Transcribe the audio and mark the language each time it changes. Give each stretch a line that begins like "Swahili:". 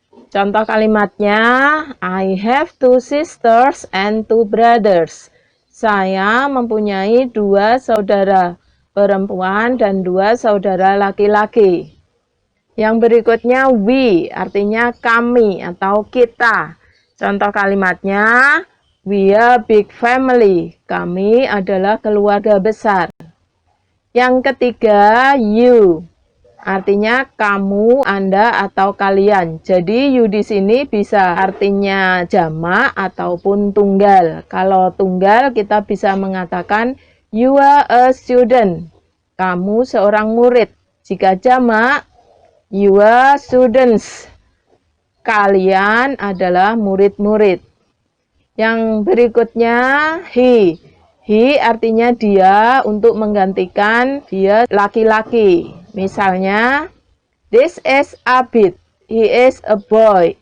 Indonesian: Contoh kalimatnya,
English: I have 2 sisters and 2 brothers.
Indonesian: Saya mempunyai 2 saudara perempuan dan 2 saudara laki-laki. Yang berikutnya, we, artinya kami atau kita. Contoh kalimatnya,
English: we are big family.
Indonesian: Kami adalah keluarga besar. Yang ketiga, you. Artinya kamu, Anda, atau kalian. Jadi you di sini bisa artinya jamak ataupun tunggal. Kalau tunggal kita bisa mengatakan
English: you are a student.
Indonesian: Kamu seorang murid. Jika jamak,
English: you are students.
Indonesian: Kalian adalah murid-murid. Yang berikutnya, he. He artinya dia untuk menggantikan dia laki-laki. Misalnya,
English: this is Abid. He is a boy.